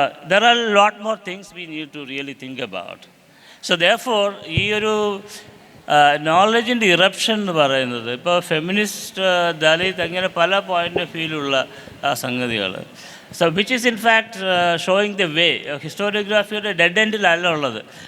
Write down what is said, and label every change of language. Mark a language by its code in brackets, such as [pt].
[en] There are a lot more things we need to really think about. So therefore, [ml] ഈ ഒരു നോളജിൻ്റെ eruption എന്ന് പറയുന്നത് ഇപ്പോൾ ഫെമിനിസ്റ്റ്, ദലിത് അങ്ങനെ പല പോയിൻ്റ് ഓഫ് വ്യൂയിലുള്ള സംഗതികൾ. [en] So which is in fact showing the way. [ml] ഹിസ്റ്റോറിയോഗ്രാഫിയുടെ dead എൻഡിലല്ല ഉള്ളത്.